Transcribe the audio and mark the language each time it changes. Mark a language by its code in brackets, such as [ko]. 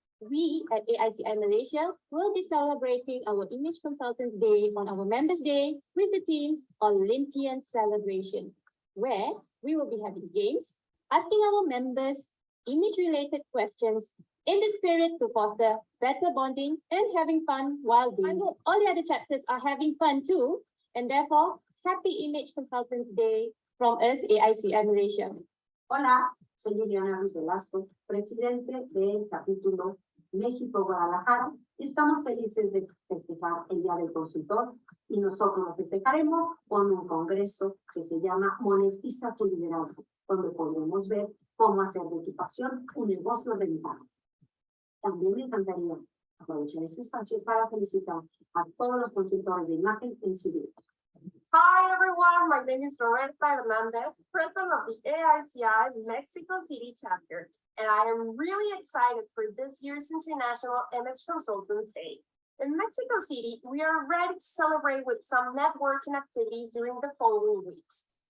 [en] We at AICI Malaysia will be celebrating our Image Consultants Day on our Members Day with the theme Olympian Celebration, where we will be having games, asking our members image-related questions in the spirit to foster better bonding and having fun while doing it. All the other chapters are having fun too, and therefore, happy Image Consultants Day from us, AICI Malaysia. [es] Hola, soy Liliana Ruiz Velasco, presidente del capítulo México Guadalajara. Estamos felices de festejar el Día del Consultor y nosotros lo festejaremos con un congreso que se llama Monetiza tu liderazgo, donde podremos ver cómo hacer de tu pasión un negocio rentable. También me encantaría aprovechar este espacio para felicitar a todos los consultores de imagen en su día. [en] Hi everyone, my name is Roberta Hernandez, president of the AICI Mexico City chapter, and I am really excited for this year's International Image Consultants Day. In Mexico City, we are ready to celebrate with some networking activities during the following weeks.